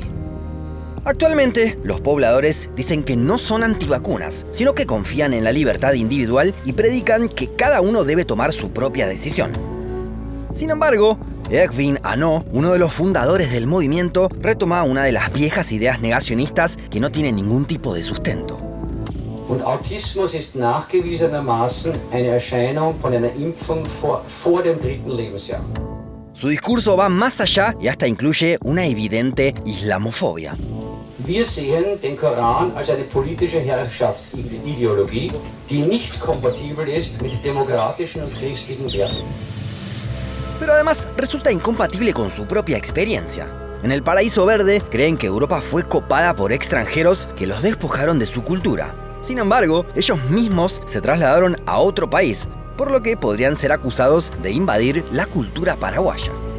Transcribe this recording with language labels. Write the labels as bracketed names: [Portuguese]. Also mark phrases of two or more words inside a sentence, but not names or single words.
[Spanish] Actualmente, los pobladores dicen que no son antivacunas, sino que confían en la libertad individual y predican que cada uno debe tomar su propia decisión. Sin embargo, Erwin Anno, uno de los fundadores del movimiento, retoma una de las viejas ideas negacionistas que no tienen ningún tipo de sustento. [German] Und Autismus ist nachgewiesenermaßen eine Erscheinung von einer Impfung vor dem 3. Lebensjahr. [Spanish] Su discurso va más allá y hasta incluye una evidente islamofobia. [German] Wir sehen den Koran als eine politische Herrschaftsideologie, die nicht kompatibel ist mit demokratischen und christlichen Werten. [Spanish] Pero además resulta incompatible con su propia experiencia. En el Paraíso Verde creen que Europa fue copada por extranjeros que los despojaron de su cultura. Sin embargo, ellos mismos se trasladaron a otro país, por lo que podrían ser acusados de invadir la cultura paraguaya.